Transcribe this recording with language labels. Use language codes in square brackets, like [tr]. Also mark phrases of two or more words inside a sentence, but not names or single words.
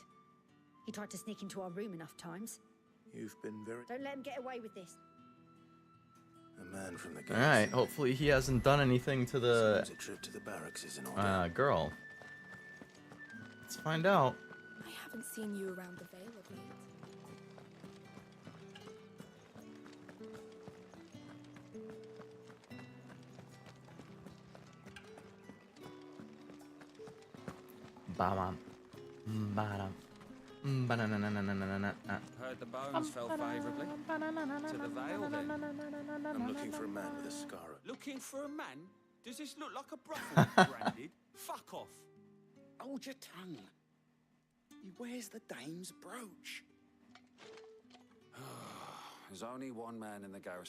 [en] He tried to sneak into our room enough times. You've been very. Don't let him get away with this. A man from the garrison. Alright, hopefully he hasn't done anything to the Seems a trip to the barracks is in order. girl. Let's find out. I haven't seen you around the Vale of late. Ba-bam. Ba-dam. Ba-na-na-na-na-na-na-na. Heard the bones fell favourably. To the Vale, then. I'm looking for a man with a scar. Looking for a man? Does this look like a brothel branded? Fuck off. Hold your tongue. He wears the dame's brooch. There's only one man in the garrison.